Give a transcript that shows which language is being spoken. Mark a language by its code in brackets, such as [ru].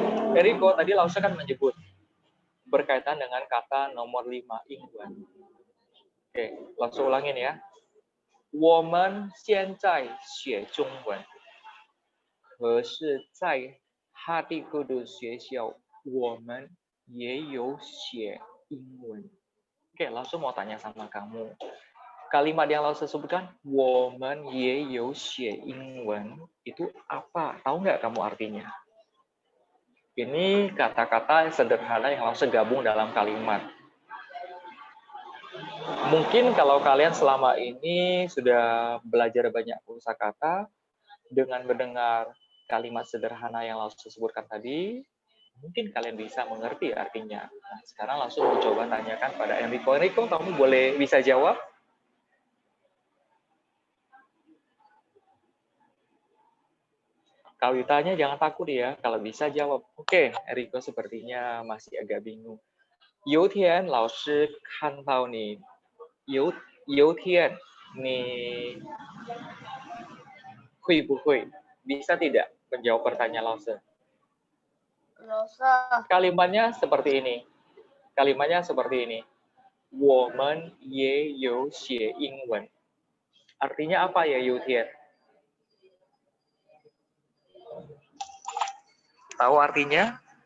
[id] Enrico, tadi Lause kan menyebut berkaitan dengan kata nomor 5, ingwen. Oke, Lause ulangin ya. [zh] 我们现在学中文，可是在哈蒂克的学校，我们也有学英文。 [id] Oke, langsung mau tanya sama kamu. Kalimat yang Lause sebutkan, [zh] 我们也有学英文, [id] itu apa? Tahu nggak kamu artinya? Ini kata-kata sederhana yang Lause gabung dalam kalimat. Mungkin kalau kalian selama ini sudah belajar banyak kosakata, dengan mendengar kalimat sederhana yang Lause sebutkan tadi, mungkin kalian bisa mengerti artinya. Nah, sekarang langsung mau coba tanyakan pada Enrico. Enrico, kamu boleh bisa jawab? Kalau ditanya jangan takut ya, kalau bisa jawab. Oke, Enrico sepertinya masih agak bingung. [zh] 有天老师看到你，有天你会不会 [id] bisa tidak menjawab pertanyaan Lause? Kalimatnya seperti ini. Kalimatnya seperti ini. [zh] 我们也有学英文. [id] Artinya apa ya, [zh] Yutian? [id] Tahu artinya?